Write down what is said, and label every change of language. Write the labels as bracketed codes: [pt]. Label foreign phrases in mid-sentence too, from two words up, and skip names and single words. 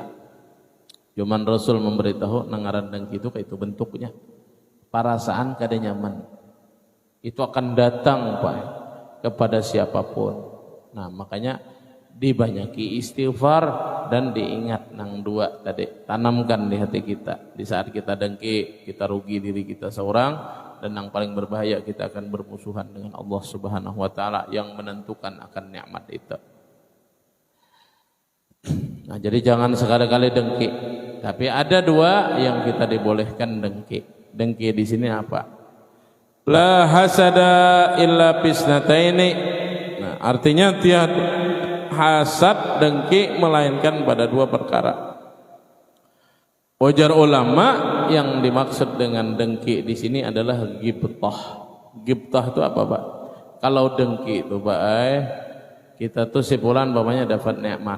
[bjn] Cuman Rasul memberitahu nangaran dengki itu kayak itu bentuknya. Perasaan kada nyaman. [id] Itu akan datang Pak kepada siapapun. Nah makanya dibanyaki istighfar dan diingat nang dua tadi. Tanamkan di hati kita. Di saat kita dengki, kita rugi diri kita seorang. Dan yang paling berbahaya kita akan bermusuhan dengan [ar] Allah Subhanahu wa taala [id] yang menentukan akan nikmat itu. Nah, jadi jangan sekali-kali dengki. Tapi ada dua yang kita dibolehkan dengki. Dengki di sini apa? [ar] La hasada illa fisnataini. [id] Nah, artinya tiada hasad dengki melainkan pada dua perkara. Ujar ulama yang dimaksud dengan dengki di sini adalah ghibtah. Ghibtah itu apa, Pak? [bjn] Kalau dengki itu, Pak, kita tuh sipulan bapaknya dapat nikmat.